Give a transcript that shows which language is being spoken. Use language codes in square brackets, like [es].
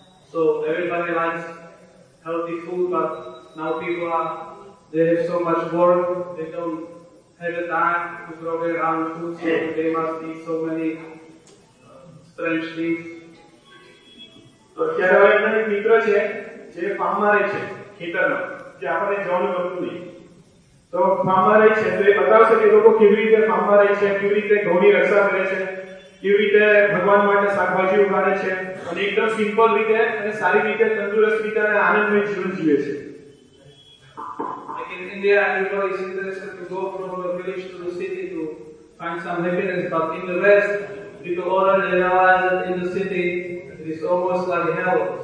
[en] So everybody likes healthy food, but now people are, they have so much work, they don't have the time to grow their own food, so they must eat so many strange things. So here we have a mitra, who is a farmer, who is a farmer, who is a farmer. [gu] તો farmer એ છે તો એ બતાવશે કે લોકો કેવી રીતે farmer એ છે, કેવી રીતે ઘઉંની રક્ષા કરે છે, કેવી રીતે ભગવાન માટે શાકભાજી ઉગાડે છે અને એકદમ સિમ્પલ રીતે અને સારી રીતે તંદુરસ્ત રીતે અને આનંદમય જીવન જીવે છે. [en] Like in India, everybody is interested to go from the village to the city to find some happiness. But in the West, people already realize that in the city, it is almost like hell.